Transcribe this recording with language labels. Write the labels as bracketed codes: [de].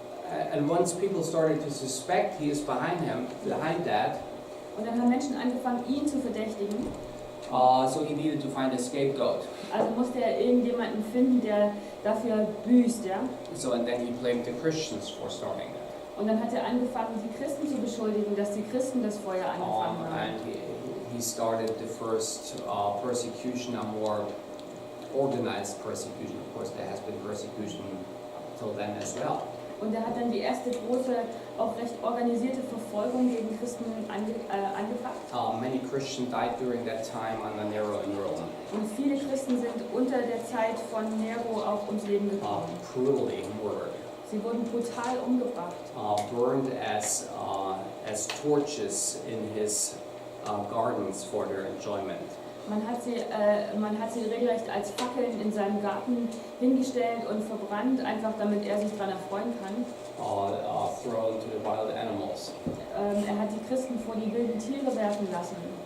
[en] And once people started to suspect he is behind that. [de] Und dann haben Menschen angefangen, ihn zu verdächtigen. [en] So he needed to find a scapegoat. [de] Also musste er irgendjemanden finden, der dafür büßt, ja. [en] So and then he blamed the Christians for starting that. [de] Und dann hat er angefangen, die Christen zu beschuldigen, dass die Christen das Feuer angefangen haben. [en] And he started the first persecution, a more organized persecution. Of course, there has been persecution till then as well. [de] Und er hat dann die erste große, auch recht organisierte Verfolgung gegen Christen angefangen. [en] Many Christians died during that time under Nero in Rome. [de] Und viele Christen sind unter der Zeit von Nero auch ums Leben gekommen. [en] Brutally murdered. [de] Sie wurden brutal umgebracht. [en] Burned as torches in his gardens for their enjoyment. [de] Man hat sie regelrecht als Fackeln in seinem Garten hingestellt und verbrannt, einfach damit er sich daran erfreuen kann. [en] Thrown to the wild animals. [de] Er hat die Christen vor die wilden Tiere werfen lassen.